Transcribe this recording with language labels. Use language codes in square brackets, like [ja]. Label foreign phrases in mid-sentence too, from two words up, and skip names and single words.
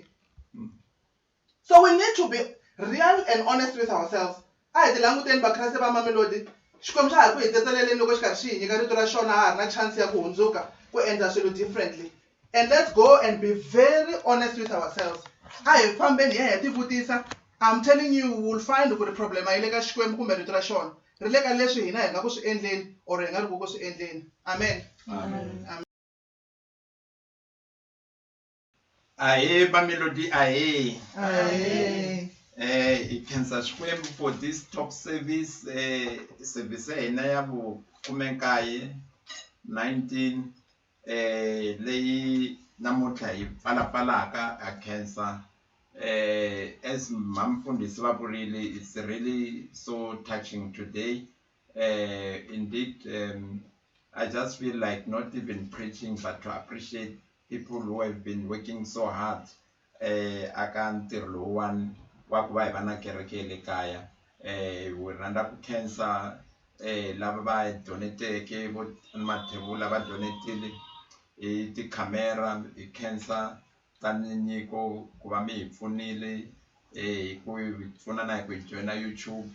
[en] So we need to be real and honest with ourselves. Differently. And let's go and be very honest with ourselves. I'm telling you, we'll find the problem [ts] a yi le ka Xikwembu kumbe rito ra xona ri le ka leswi hina hi nga ku swi endleni or hi nga ri ku swi endleni. Amen. Amen. Aye, Bamelodi, aye. Aye. Ikhensa Xikwembu [en] for this top service, [ts] service hina ya vu 19 leyi namuntlha hi pfalapfalaka a khensa as Mfundisi va vurile, [en] it's really so touching today. Indeed, I just feel like not even preaching, but to appreciate people who have been working so hard [ts] aka ntirho lowuwani wa ku va hi va na kereke le kaya. We rhandza ku khensa lava va doneteke vo mathebula va donetile hi tikhamera, hi khensa tani nyiko ku va mi hi pfunile hi ku hi pfuna na hi ku hi joina YouTube.